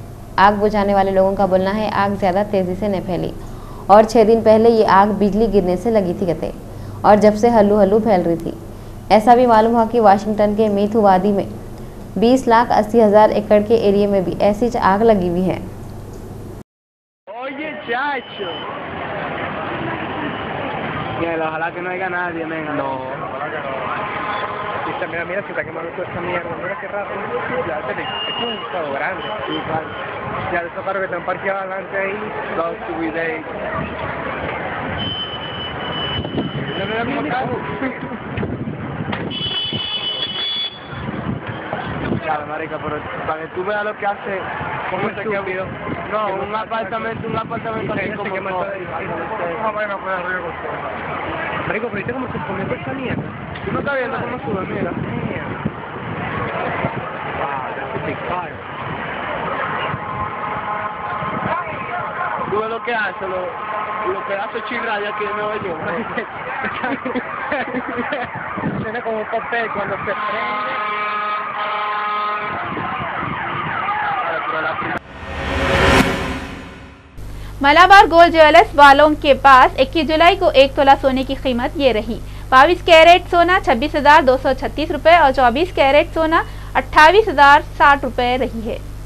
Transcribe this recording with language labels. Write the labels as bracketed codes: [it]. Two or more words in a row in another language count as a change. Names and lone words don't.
[hi] आग बुझाने वाले लोगों का बोलना है आग ज़्यादा तेज़ी से नहीं फैली और 6 दिन पहले ये आग बिजली गिरने से लगी थी कहते और जब से हल्लू हल्लू फैल रही थी। ऐसा भी मालूम हुआ कि वाशिंगटन के मीथू वादी में 20,80,000 एकड़ के एरिया में भी ऐसी आग लगी हुई है। [es] Chacho. Mira, ojalá que no haya nadie, venga. No. Mira, mira, se está quemando toda esta mierda. Mira qué rato. Ya, es un todo grande. Sí, claro. Ya, esos carros que están parqueados adelante ahí, los subiré. Mira cómo está. Claro, marica, pero para que tú veas lo que hace, ¿cómo se queda video? No, un apartamento así como... Marico, pero viste cómo se comió esa mierda. Tú no estás viendo cómo sube, mira. [en] Wow, that's a big fire. [es] Tú ves lo que hace, los pedazos chirrayas que me oye yo. Suena como un papel cuando se prende. [hi] मलाबार गोल्ड ज्वेलर्स वालों के पास 21 जुलाई को 1 तोला सोने की कीमत ये रही। 22 कैरेट सोना 26,236 रुपए और 24 कैरेट सोना 28,060 रुपए रही है।